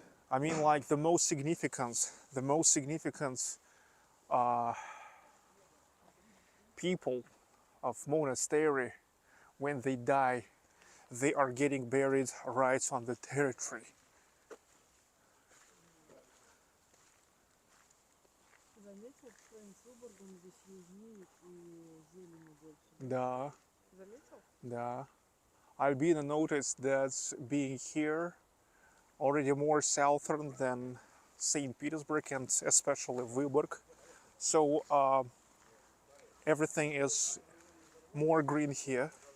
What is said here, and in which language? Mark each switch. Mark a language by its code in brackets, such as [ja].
[en] I mean, like the most significant people of monastery, when they die, they are getting buried right on the territory. [ru] Заметил, что с Выборгом здесь южнее и зелени больше? Да, Заметил? да. [en] Albina noticed that being here already more southern than St. Petersburg and especially Vyborg, so everything is more green here.